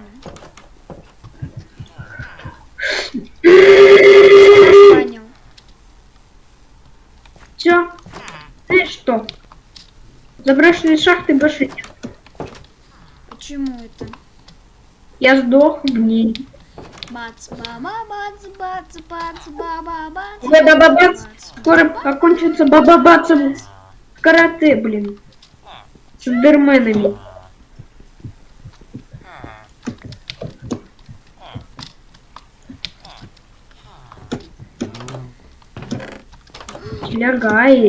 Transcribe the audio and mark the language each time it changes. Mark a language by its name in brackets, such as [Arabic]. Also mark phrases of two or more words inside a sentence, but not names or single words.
[Russian] Разбанил. Заброшенные шахты больше нет. Почему это? Я сдох в ней. Бац, баба, бац, бац, бац, баба, бац. Баба-бац. бац, Скоро окончится баба-бацом карате, блин. С эндерменами. Лягай.